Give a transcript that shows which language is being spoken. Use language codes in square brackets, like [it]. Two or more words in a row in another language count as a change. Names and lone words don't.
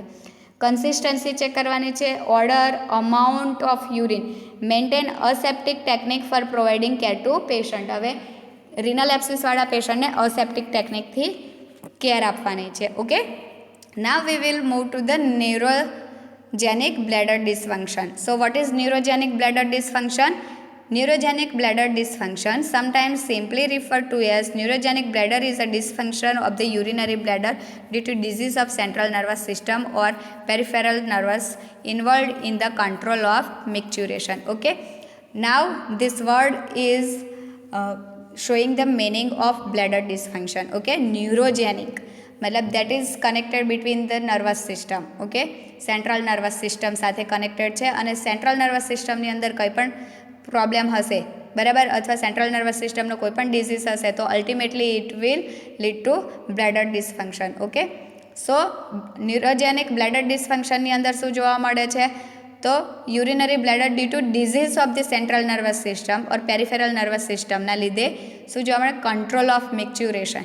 [en] consistency check [gu] કરવાની છે, [en] order, amount of urine, maintain aseptic technique for providing care to patient. [gu] હવે [en] renal abscessવાળા [gu] પેશન્ટને [en] aseptic techniqueથી [gu] કેર આપવાની છે. [en] okay, now we will move to the neurogenic bladder dysfunction. So what is neurogenic bladder dysfunction? Neurogenic bladder dysfunction, sometimes simply referred to as neurogenic bladder, is a dysfunction of the urinary bladder due to disease of central nervous system or peripheral nerves involved in the control of micturition. Okay, now this word is showing the meaning of bladder dysfunction. Okay, neurogenic मतलब that is connected between the nervous system. Okay, central nervous system [gu] સાથે connected છે, અને [en] central nervous system [gu] ની અંદર કંઈ પણ પ્રોબ્લેમ હશે, બરાબર, અથવા [en] central nervous systemનો [gu] કોઈ પણ ડિઝીઝ હશે તો [en] ultimately it will lead to bladder dysfunction. okay, so neurogenic bladder dysfunctionની [gu] અંદર શું જોવા મળે છે તો [en] urinary bladder due to disease of the central nervous system or peripheral nervous systemના [gu] લીધે શું જોવા મળે, [en] control of micturition.